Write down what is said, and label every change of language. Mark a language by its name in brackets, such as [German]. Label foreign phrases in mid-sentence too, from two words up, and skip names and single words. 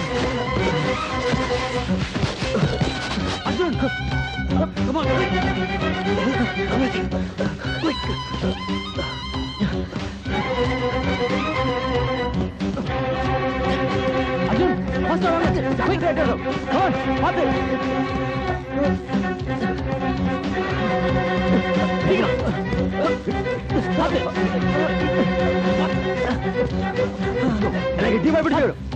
[English] अर्जुन come on quick अर्जुन faster quick come on [Hindi] आते गड्डी में बिठाओ